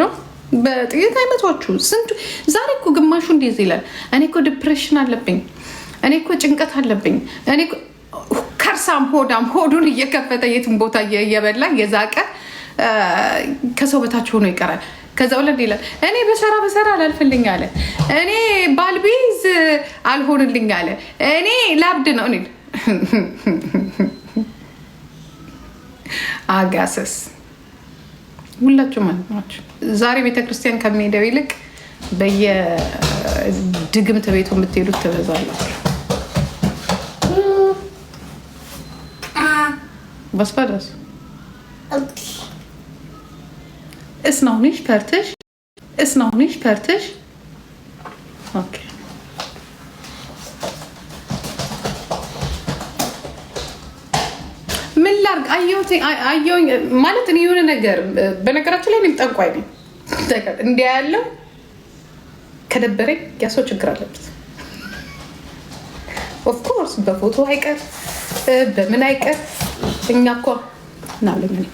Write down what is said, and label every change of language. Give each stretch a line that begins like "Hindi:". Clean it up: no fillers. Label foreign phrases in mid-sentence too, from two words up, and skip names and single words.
Amharic: በጥቂት አይመቷችሁ። ስንቱ ዛሬ እኮ ግማሹ እንደዚህ ይላል። እኔ እኮ ዲፕሬሽን አለብኝ፣ እኔ እኮ ጭንቀት አለብኝ፣ እኔ ከርሳም ሆዳም ሆዱን እየከፈተ የትን ቦታ እየበላ እየዛቀ ከሰው በታች ሆኖ ይቀራል። ከዛ ወለድ ይላል እኔ በሰራ አላልፍልኝ አለ፣ እኔ ባልቢዝ አልሆንልኝ አለ፣ እኔ ላብድ ነው። እኔ አጋሰስ ሁላችሁ ማለት ናቸው። ዛሬ ቤተክርስቲያን ከሚሄደው ይልቅ በየድግምት ቤቱ የምትሄዱት ትበዛላችሁ።
German: Was war das? Ist noch nicht fertig? Ist noch nicht fertig? Okay.
Amharic: ምን ላድርግ? አየሁኝ ማለት እኔ የሆነ ነገር በነገራችን ላይ እኔም ጠንቋይ ነኝ። እንዲያ ያለው ከደበረኝ ያ ሰው ችግር አለበት።
English: of course
Amharic: በፎቶ አይቀር በምን አይቀር እኛ እኮ እናለኝ